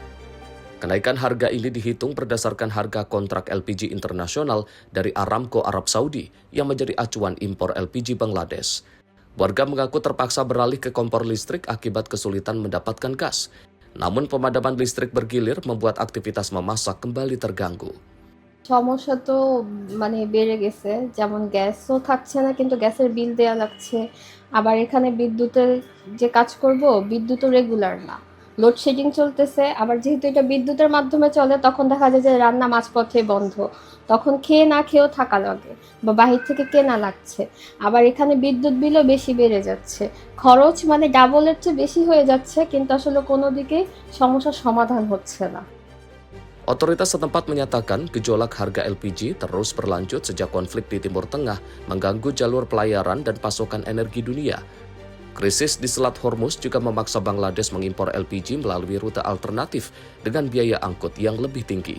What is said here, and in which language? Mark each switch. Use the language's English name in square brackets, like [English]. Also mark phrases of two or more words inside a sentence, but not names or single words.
[Indonesian] Kenaikan harga ini dihitung berdasarkan harga kontrak LPG internasional dari Aramco Arab Saudi yang menjadi acuan impor LPG Bangladesh. Warga mengaku terpaksa beralih ke kompor listrik akibat kesulitan mendapatkan gas. Namun pemadaman listrik bergilir membuat aktivitas memasak kembali terganggu. [Bangla] সমস্যা তো বেড়ে গেছে, যেমন গ্যাসও থাকছে না কিন্তু গ্যাসের বিল দেয়া লাগছে, আবার এখানে বিদ্যুতের যে কাজ করব বিদ্যুৎও রেগুলার না, লোডশেডিং চলতেছে, আবার যেহেতু এটা বিদ্যুতের মাধ্যমে চলে তখন দেখা যায় যে রান্না মাঝপথে বন্ধ, তখন খেয়ে না খেয়েও থাকা লাগে বা বাহির থেকে কেনা লাগছে, আবার এখানে বিদ্যুৎ বিলও বেশি বেড়ে যাচ্ছে, খরচ ডাবলের চেয়ে বেশি হয়ে যাচ্ছে কিন্তু আসলে কোনো দিকেই সমস্যার সমাধান হচ্ছে না। [Indonesian] Otoritas setempat menyatakan gejolak harga LPG terus berlanjut sejak konflik di Timur Tengah mengganggu jalur pelayaran dan pasokan energi dunia. Krisis di Selat Hormuz juga memaksa Bangladesh mengimpor LPG melalui rute alternatif dengan biaya angkut yang lebih tinggi.